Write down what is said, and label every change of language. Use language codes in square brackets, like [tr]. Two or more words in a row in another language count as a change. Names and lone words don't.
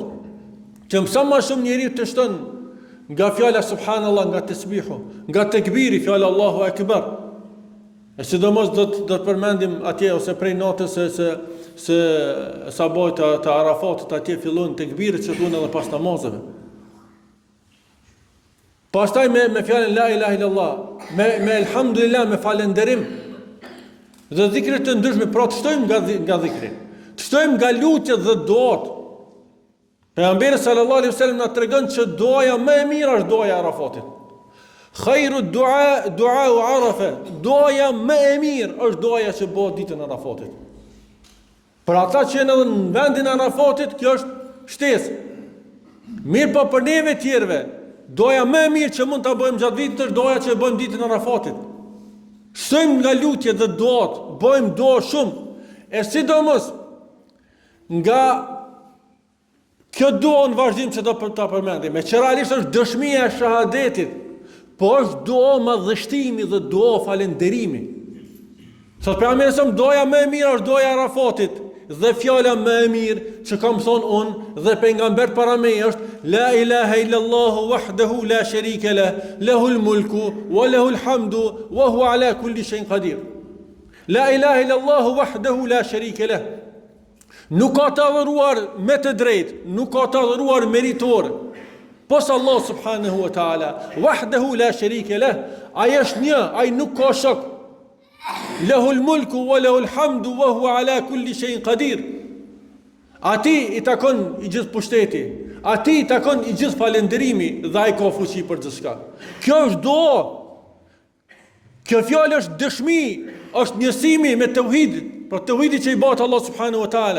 [sq] Që sa më shumë njeriu të shton nga fjala subhanallah, nga tasbihu, nga tekbiri, fjala [ar] الله أكبر. [sq] E sidomos do të përmendim atje ose prej natës se sabajt të Arafatit atje fillojnë tekbiret që thuhen edhe pas namazeve. Pastaj me fjalën [ar] لا إله إلا الله, [sq] me elhamdulillah, me falënderim dhe dhikre të ndryshme, pra të shtojmë nga dhikri. Të shtojmë nga lutjet dhe duat. Pejgamberi [ar] صلى الله عليه وسلم [sq] na tregon që duaja më e mirë është duaja e Arafatit. [ar] خير دعاء عرفة. [sq] Duaja më e mirë është duaja që bëhet ditën e Arafatit. Për ata që janë në vendin e Arafatit, kjo është shtesë. Mirë po për neve tjerëve, duaja më e mirë që mund ta bëjmë gjatë vitit është duaja që e bëjmë ditën e Arafatit. Shtojmë nga lutjet dhe duat, bëjmë dua shumë. E sidomos nga kjo dua në vazhdim që do ta përmendim, me që realisht është dëshmia e shahadetit, po është dua madhështimi dhe dua falenderimi. Thot pejgamberi sa doja më e mirë është doja e Arafatit dhe fjala më e mirë që kam thonë unë dhe pejgamber para meje është [ar] لا إله إلا الله وحده لا شريك له له الملك وله الحمد وهو على كل شيء قدير. لا إله إلا الله وحده لا شريك له. [sq] Nuk ka të adhuruar me të drejtë, nuk ka të adhuruar meritor pos Allah [ar] سبحانه وتعالى. وحده لا شريك له. [sq] Ai është një, ai nuk ka shok. [ar] له الملك وله الحمد وهو على كل شيء قدير. [sq] Ati i takon i gjithë pushteti, ati i takon i gjithë falënderimi dhe ai ka fuqi për gjithçka. Kjo është dua. Kjo fjalë është dëshmi, është njësimi me tauhid, për tauhidin që i bota Allah [ar] سبحانه وتعالى.